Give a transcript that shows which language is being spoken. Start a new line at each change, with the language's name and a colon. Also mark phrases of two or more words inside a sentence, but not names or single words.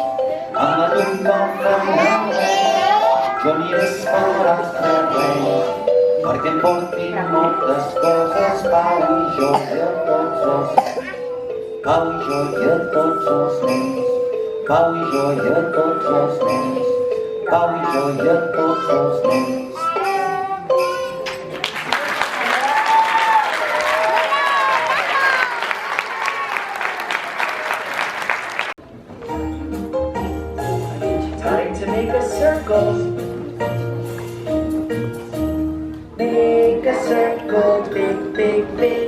Catalan: Amb la llum del fanaler jo n'hi d'esperar els reis perquè em portin moltes coses, pau i joia a tots els nens. Pau i joia a tots els nens, pau i joia a tots els nens, pau i joia a tots els nens.
English: Time to make a circle. Make a circle, big, big, big.